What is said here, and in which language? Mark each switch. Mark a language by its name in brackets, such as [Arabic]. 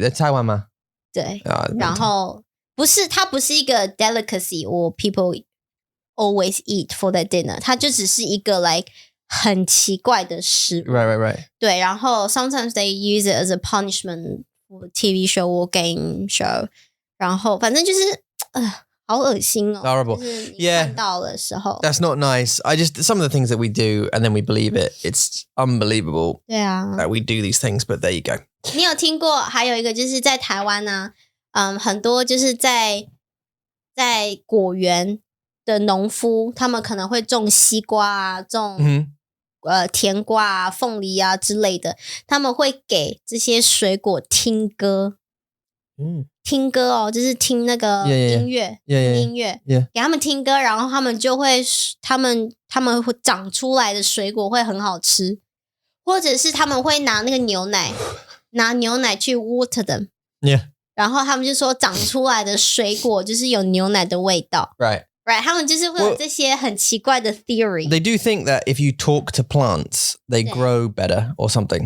[Chinese] 在台湾吗？对，然后它不是一个 [English] delicacy or people always eat for their dinner， [Chinese] 它就只是一个 like 很奇怪的食物。 [English] Right. [Chinese] 对，然后 [English] sometimes they use it as a punishment for TV show or game show， [Chinese] 然后反正就是好恶心哦。 [English] Horrible. [Chinese] 就是你看到的时候 [English] That's not nice. Some of the things that we do and then we believe it. It's unbelievable [Chinese] 对啊 [English] that we do these things, but there you go. [Chinese] 你有听过还有一个就是在台湾呢很多就是在果园的农夫，他们可能会种西瓜啊，种甜瓜啊、凤梨啊之类的，他们会给这些水果听歌。听歌哦，就是听那个音乐，音乐，给他们听歌，然后他们就会，他们会长出来的水果会很好吃，或者是他们会拿那个牛奶，拿牛奶去 [English] water them， [Chinese] 然后他们就说长出来的水果就是有牛奶的味道 [English] ，right， [Chinese] 他们就是会有这些很奇怪的 theory。 [English] They do think that if you talk to plants, they grow better or something.